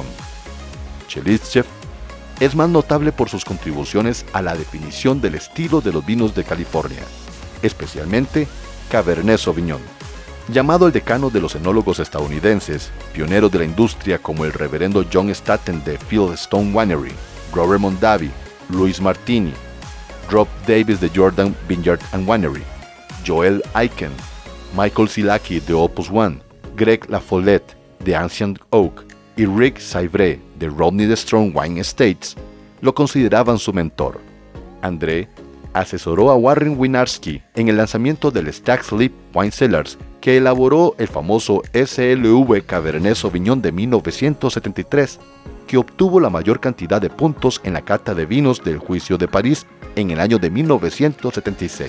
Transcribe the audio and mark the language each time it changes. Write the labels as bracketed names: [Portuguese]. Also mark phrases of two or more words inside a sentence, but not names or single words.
[Spanish] Chelistchev es más notable por sus contribuciones a la definición del estilo de los vinos de California, especialmente Cabernet Sauvignon. Llamado el decano de los enólogos estadounidenses, pioneros de la industria como el reverendo John Staten de Fieldstone Winery, Robert Mondavi, Louis Martini, Rob Davis de Jordan Vineyard and Winery, Joel Aiken, Michael Silaki de Opus One, Greg LaFollette de Ancient Oak y Rick Saivre de Rodney the Strong Wine Estates, lo consideraban su mentor. André asesoró a Warren Winiarski en el lanzamiento del Stag's Leap Wine Cellars, que elaboró el famoso SLV Cabernet Sauvignon de 1973, que obtuvo la mayor cantidad de puntos en la cata de vinos del Juicio de París en el año de 1976.